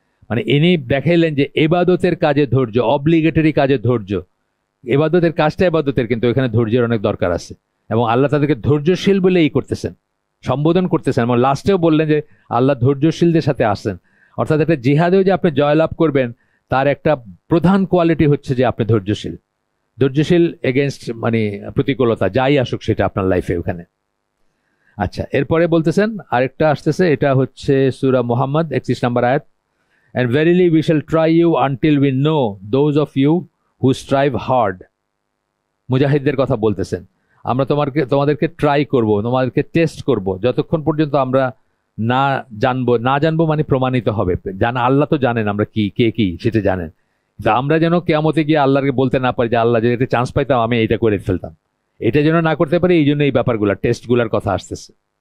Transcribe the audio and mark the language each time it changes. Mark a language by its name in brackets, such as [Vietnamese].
[Bangla] মানে ইনি দেখাইলেন যে ইবাদতের কাজে ধৈর্য, অব্লিগেটরি কাজে ধৈর্য, ইবাদতের কাজটা ইবাদতের, কিন্তু এখানে ধৈর্যের অনেক দরকার আছে, এবং আল্লাহ তাদেরকে ধৈর্যশীল বলে করতেছেন, সম্বোধন করতেছেন, এবং লাস্টেও বললেন যে আল্লাহ ধৈর্যশীলদের সাথে আসেন। অর্থাৎ একটা জিহাদেও যে আপনি জয়লাভ করবেন, তার একটা প্রধান কোয়ালিটি হচ্ছে যে আপনি ধৈর্যশীল, ধৈর্যশীল এগেনস্ট মানে প্রতিকূলতা যাই আসুক সেটা আপনার লাইফে ওখানে। আচ্ছা, এরপরে বলতেছেন আরেকটা আসতেছে, এটা হচ্ছে সূরা মুহাম্মদ 31 নম্বর আয়াত, [English] and verily we shall try you until we know those of you who strive hard. [Bangla] মুজাহিদদের কথা বলতেছেন, আমরা তোমাদেরকে ট্রাই করব, তোমাদেরকে টেস্ট করব, যতক্ষণ পর্যন্ত আমরা না জানবো মানে প্রমাণিত হবে। জানা আল্লাহ তো জানেন আমরা কে কি সেটা জানেন, আমরা যেন কিয়ামতে গিয়ে আল্লাহকে বলতে না পারি যে আল্লাহ যদি একটা চান্স পাইতাম আমি এইটা করে ফেলতাম, এটা যেন না করতে পারি, এই জন্য এই ব্যাপারগুলো টেস্টগুলোর কথা আসতেছে।